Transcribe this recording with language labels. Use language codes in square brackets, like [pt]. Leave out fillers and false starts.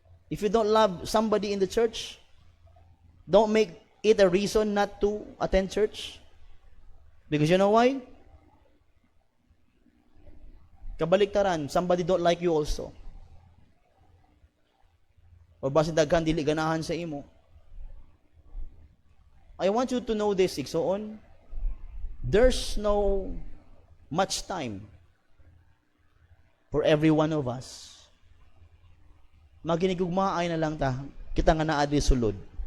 [en] If you don't love somebody in the church, don't make it a reason not to attend church. Because you know why? [tl] Kabaliktaran, [en] somebody don't like you also. [ceb] O basin daghan dili ganahan sa imo. [en] I want you to know this, igsoon. There's no much time for every one of us. [ceb] Maginigugmaay na lang ta, kita nga naadi sulod.